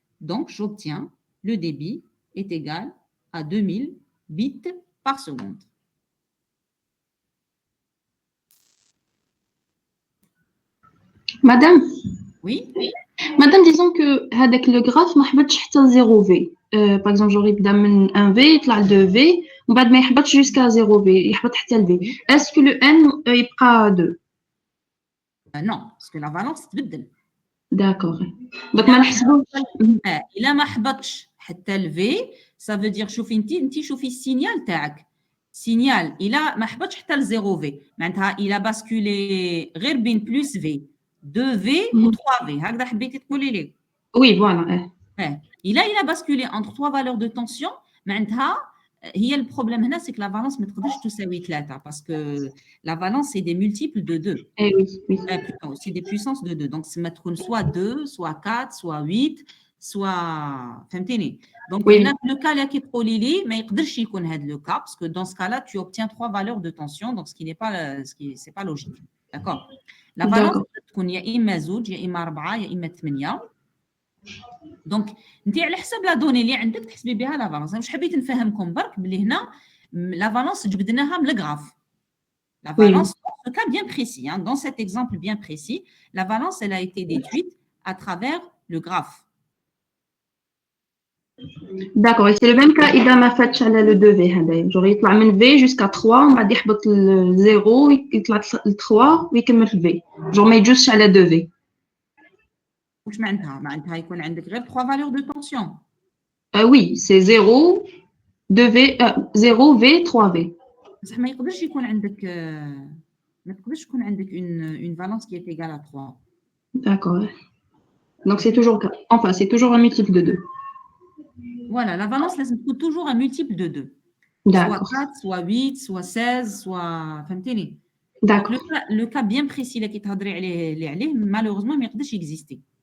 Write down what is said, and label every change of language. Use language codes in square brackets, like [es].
[fr] Donc, j'obtiens le débit est égal à 2000 bits par seconde. Madame, Oui? Madame, disons que avec le graphe, [ar] ما حبطش حتى [fr] 0V. Par exemple, j'aurais [ar] يبدا من 1V يطلع 2V ومن بعد ما يحبطش jusqu'à 0V يحبط حتى ل V. [fr] Est-ce que le n [ar] يبقى [fr] 2? Non, parce que la valence [ar] تبدل. [fr] D'accord. [ar] Donc ما نحسبوش. إلا ما حبطش حتى ل V, [fr] ça veut dire [ar] شوفي انت شوفي السينيال تاعك. سينيال إلا ما حبطش حتى ل 0V معناتها إلا باسكولي غير بين بلس V 2V ou 3V. هكذا حبيتي تقولي لي. [fr] Oui, voilà. [ar] إلا باسكولي [fr] entre 3 valeurs de tension [ar] معناتها هي البروبلème هنا [fr] c'est que la valence [ar] ما تقدرش تساوي [fr] 3 parce que la valence c'est des multiples de 2. Eh oui, oui. Plutôt, c'est des puissances de 2. Donc c'est mettre soit 2, soit 4, soit 8, soit [ar] فهمتيني. [fr] Donc Oui. le cas là qui [ar] تقولي لي [fr] ما يقدرش يكون هذا le cas parce que dans ce cas-là tu obtiens 3 valeurs de tension donc ce qui n'est pas c'est pas logique. D'accord? [ar] La valence تكون يا إما زوج يا إما 4 يا إما 8. دونك انت على حسب لا دوني اللي عندك تحسبي بها لا فالونس. انا واش حبيت نفهمكم برك بلي هنا لا فالونس جبدناها من الغراف. [fr] La valence, dans ce cas bien précis, hein, dans cet exemple bien précis, la valence, elle a été déduite à travers le graphe. D'accord, et c'est le même cas [ar] إذا ما فاتش على [fr] le 2V [ar] هذايا. Genre يطلع من V jusqu'à 3 ومن بعد يحبط ل 0 يطلع ل 3 ويكمل في V. Genre ما يجوزش على 2V. واش معناتها؟ معناتها يكون عندك غير 3 valeurs de tension. [fr] Oui, c'est 0, 2V, 0V, 3V. [ar] بصح ما يقدرش يكون عندك ما تقدرش يكون عندك [fr] une valence qui est égale à 3. D'accord. Donc c'est toujours enfin c'est toujours un multiple de 2. Voilà, la valence [ar] لازم تكون [fr] toujours un multiple de 2. D'accord. Soit 4, soit 8, soit 16, soit [ar] فهمتيني. [fr] D'accord. Le cas bien précis [ar] اللي كتهضري عليه [fr] malheureusement [ar] ما يقدرش [fr] exister.